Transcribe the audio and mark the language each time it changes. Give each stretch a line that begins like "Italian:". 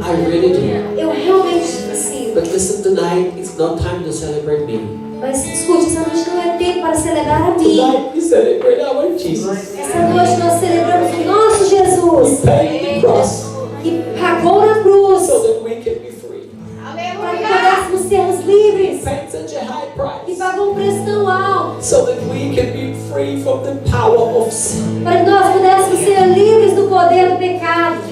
English: I really do.
Portuguese: Eu realmente sinto.
English: But listen, tonight it's not time to celebrate me.
Portuguese: Mas escute, essa noite não é tempo para celebrar a mim.
English: Tonight we celebrate our Jesus.
Portuguese: Essa noite nós celebramos o nosso Jesus,
English: Paid the cross
Portuguese: que pagou na cruz
English: so that we can be free.
Portuguese: para que pudéssemos sermos livres.
English: Paid such a high
Portuguese: Que
English: price
Portuguese: pagou um preço tão alto
English: so that we can be free from the power of sin.
Portuguese: para que nós pudéssemos ser livres do poder do pecado.